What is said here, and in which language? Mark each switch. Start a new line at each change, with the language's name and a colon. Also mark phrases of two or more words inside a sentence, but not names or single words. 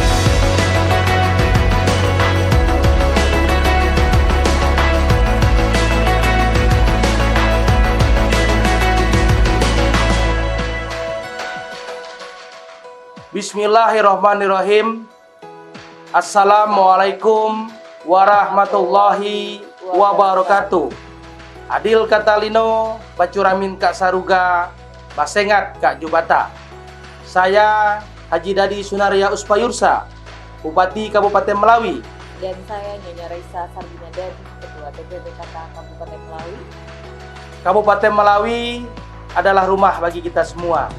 Arabic: بسم الله الرحمن الرحيم. السلام عليكم ورحمة الله وبركاته.
Kendayan: Adil Katalino, Bacuramin Kak Saruga, Basengat Kak Jubata.
Indonesian: Saya Haji Dadi Sunaria Uspayursa, Bupati Kabupaten Melawi. Dan saya Nyonya Raisa Sarbina Dadi, Ketua TPPKK Kabupaten Melawi. Kabupaten Melawi adalah rumah bagi kita semua.